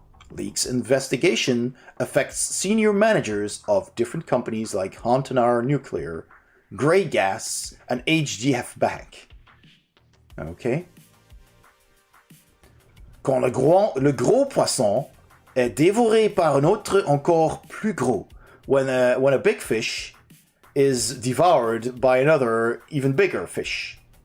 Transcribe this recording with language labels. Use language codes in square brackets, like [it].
[en] Leaks investigation affects senior managers of different companies like Montana Nuclear, Grey Gas, and HDF Bank. Okay. [fr] Quand le gros poisson est dévoré par un autre encore plus gros. [en] When a big fish is devoured by another even bigger fish.